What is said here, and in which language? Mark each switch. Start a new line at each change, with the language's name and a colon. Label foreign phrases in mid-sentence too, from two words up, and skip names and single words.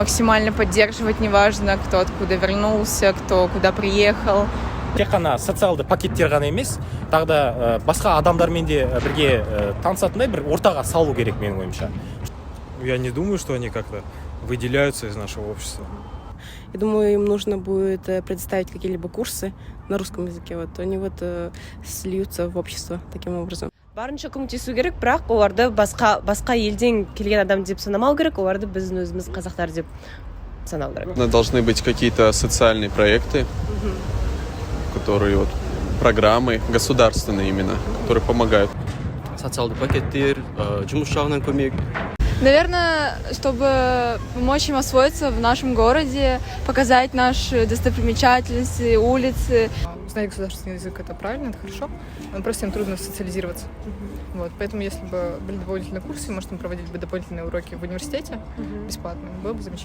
Russian: Максимально поддерживать, неважно, кто откуда вернулся, кто куда приехал.
Kazakh: Тек қана социалды пакеттер ғана емес, тағы да басқа адамдармен де бірге танысатындай бір ортаға салу керек менің ойымша.
Russian: Я не думаю, что они как-то выделяются из нашего общества. Я думаю, им нужно будет предоставить какие-либо курсы на русском языке. Вот они сльются в общество таким образом.
Kazakh: Барынша көмектесу керек, бірақ оларды басқа елден келген адам деп санамау керек, оларды біздің өзіміз қазақтар деп санау керек.
Russian: Должны быть какие-то социальные проекты, которые программы государственные именно, которые помогают.
Kazakh: Социальный пакеттер, жұмыс жағынан көмек.
Russian: Наверное, чтобы помочь им освоиться в нашем городе, показать наши достопримечательности, улицы. Знать государственный язык — это правильно, это хорошо, но просто им трудно социализироваться. Вот, поэтому если бы были дополнительные курсы, может, им проводить бы дополнительные уроки в университете бесплатно, было бы замечательно.